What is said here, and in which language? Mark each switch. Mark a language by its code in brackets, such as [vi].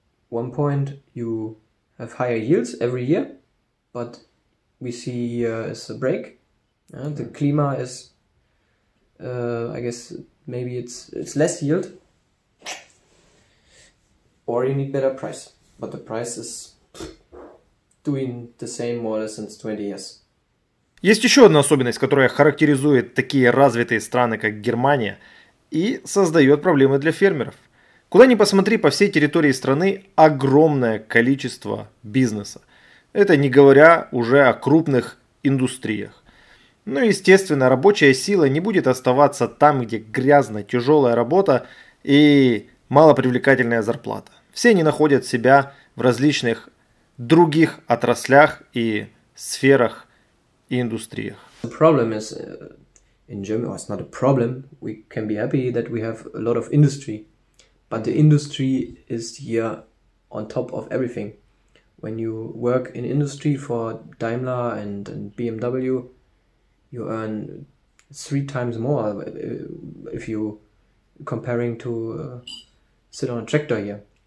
[en] One point, you have higher yields every year, but we see is a break. The climate is, I guess, maybe it's less yield, or you need better price. But the price is doing the same more or less since 20 years. [ru] Есть еще одна особенность, которая характеризует такие развитые страны, как Германия, и создает проблемы для фермеров. Куда ни посмотри, по всей территории страны огромное количество бизнеса. Это не говоря уже о крупных индустриях. Ну и, естественно, рабочая сила не будет оставаться там, где грязная, тяжелая работа и малопривлекательная зарплата. Все они находят себя в различных других отраслях и сферах и индустриях. [en] The problem is in Germany, or it's not a problem. We can be happy that we have a lot of industry, but the industry is here on top of everything. When you work in industry for Daimler and BMW, you earn 3 times more if you comparing to sit on a tractor here.